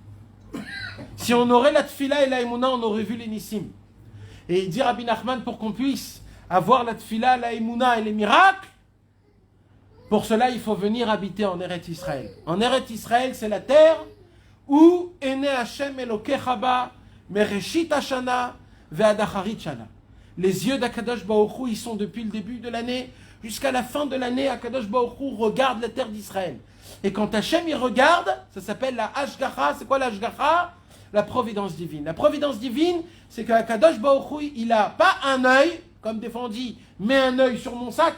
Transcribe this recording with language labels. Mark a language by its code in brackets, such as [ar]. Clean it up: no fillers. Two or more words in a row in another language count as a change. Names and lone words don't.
[fr] Si on aurait la tfila et la Emouna, on aurait vu les nissim. Et il dit Rabbi Nachman, pour qu'on puisse avoir la tfila, la Emouna et les miracles, pour cela il faut venir habiter en [he] ארץ ישראל. [fr] En [he] ארץ ישראל, [fr] c'est la terre où est né [he] ה' אלוקיך בה מראשית השנה ועד אחרית שנה. [fr] Les yeux d' [he] הקדוש ברוך הוא, [fr] ils sont depuis le début de l'année jusqu'à la fin de l'année. [he] הקדוש ברוך הוא [fr] regarde la terre d'Israël. Et quand Hashem il regarde, ça s'appelle la Hashgacha. C'est quoi la Hashgacha ? La providence divine. La providence divine, c'est qu' [he] הקדוש ברוך הוא, [fr] il n'a pas un œil, comme des fois on dit, mets un œil sur mon sac.